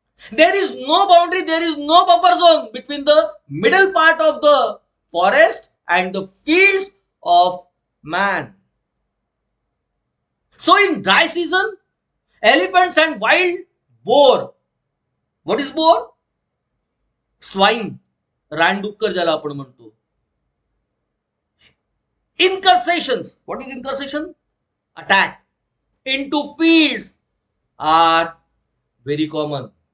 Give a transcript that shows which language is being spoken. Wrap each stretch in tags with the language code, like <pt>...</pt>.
<en>There is no boundary, there is no buffer zone between the middle part of the forest and the fields of man. So in dry season, elephants and wild boar. What is boar? Swine,</en> <mr>रानडुक्कर ज्याला आपण म्हणतो.</mr> <en>Incursions. What is incursion? Attack into fields are very common.</en>